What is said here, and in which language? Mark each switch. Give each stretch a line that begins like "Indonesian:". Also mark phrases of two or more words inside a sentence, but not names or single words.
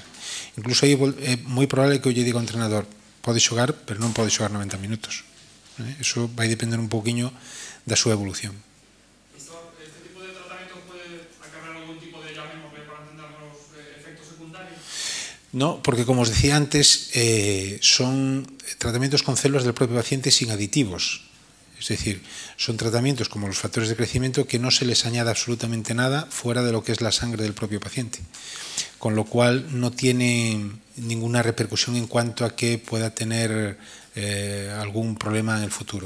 Galician: Incluso aí é moi probable que eu lle diga ao entrenador, pode xogar, pero non pode xogar 90 minutos. Eso vai depender un poquinho da súa evolución. No, porque como os decía antes,
Spanish: son tratamientos con células del propio paciente sin aditivos. Es decir, son tratamientos como los factores de crecimiento que no se les añade absolutamente nada fuera de lo que es la sangre del propio paciente. Con lo cual no tiene ninguna repercusión en cuanto a que pueda tener algún problema en el futuro.